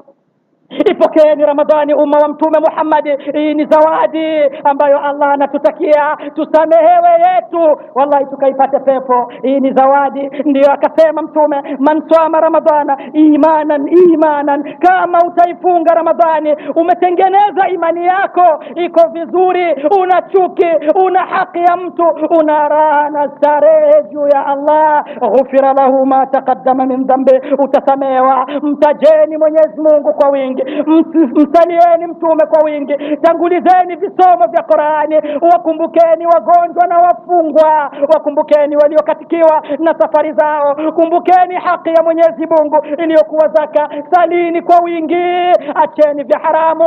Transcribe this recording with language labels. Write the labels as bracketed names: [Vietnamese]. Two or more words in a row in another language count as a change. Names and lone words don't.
[Swahili] Ipokeeni Ramadhani umma wa Mtume Muhammad, hii ni zawadi ambayo Allah anatutakia tusamehewe yetu, wallahi tukaipate pepo. Hii ni zawadi, ndio akasema Mtume, [Arabic] من صام رمضان إيمانا, [Swahili] kama utaifunga Ramadhani umetengeneza imani yako iko vizuri, una chuki, una haki ya mtu, una raha na starehe juu ya Allah, [Arabic] غفر له ما تقدم من ذنبه, [Swahili] utasamehewa. Mtajeni Mwenyezi Mungu kwa wingi, msalieni Mtume kwa wingi, tangulizeni visomo vya Qur'ani, wakumbukeni wagonjwa na wafungwa, wakumbukeni waliokatikiwa na safari zao, kumbukeni haki ya Mwenyezi Mungu iliyokuwa zaka, salini kwa wingi, acheni vya haramu.